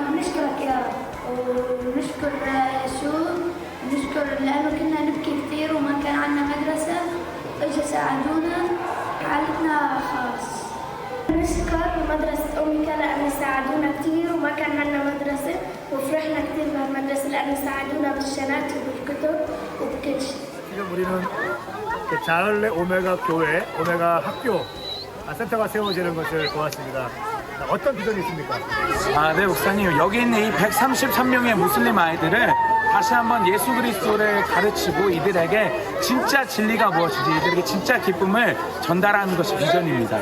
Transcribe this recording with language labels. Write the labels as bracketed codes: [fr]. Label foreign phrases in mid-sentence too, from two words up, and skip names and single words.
[ar] بنشكرك يا رب ونشكر يسوع ونشكر لأنه كنا نبكي كثير وما كان عندنا مدرسة واجوا ساعدونا حالتنا خاص. نشكر مدرسة أمي لأنه ساعدونا كثير وما كان عندنا مدرسة وفرحنا كثير بهالمدرسة لأنه ساعدونا بالشنات وبالكتب وبكل شيء. [ko] 지금 우리는 자열레 오메가 교회, 오메가 학교 센터가 세워지는 것을 보았습니다. 어떤 비전이 있습니까? 네, 목사님. 여기 있는 이 133명의 무슬림 아이들을 다시 한번 예수 그리스도를 가르치고 이들에게 진짜 진리가 무엇인지, 이들에게 진짜 기쁨을 전달하는 것이 비전입니다.